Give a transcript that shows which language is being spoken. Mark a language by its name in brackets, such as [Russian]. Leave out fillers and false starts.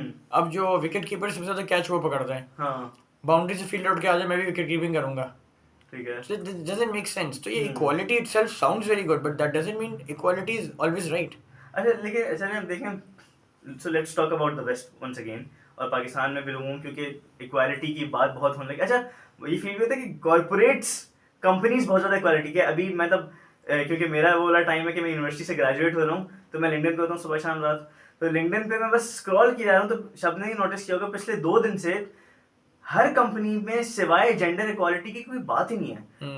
[Urdu] اب جو wicket keeper سب سے زیادہ کیچ وہ پکڑتا ہے, باؤنڈری سے فیلڈ آؤٹ کے آ جائے میں بھی وکٹ کیپنگ کروں گا. ٹھیک ہے, [English] So it doesn't make sense. [Urdu] تو یہ [English] equality itself sounds very good, but that doesn't mean equality is always right. [Urdu] اچھا لیکن چلیں دیکھیں, [English] so let's talk about the West once again, [Urdu] اور پاکستان میں بھی لوگوں کیونکہ ایکوالٹی کی بات بہت ہونے لگی. اچھا یہ فیل ہوتا ہے کہ کارپوریٹس کمپنیز بہت زیادہ ایکوالٹی کے, ابھی مطلب کیونکہ میرا وہ والا ٹائم ہے کہ میں یونیورسٹی سے گریجویٹ ہو رہا ہوں, تو میں لنکڈن پہ ہوتا ہوں صبح شام رات, تو لنکڈن پہ میں بس اسکرول کیا جا رہا ہوں, تو سب نے نوٹس کیا ہوگا پچھلے 2 دن سے ہر کمپنی میں سوائے جینڈر ایکوالٹی کی کوئی بات ہی نہیں ہے.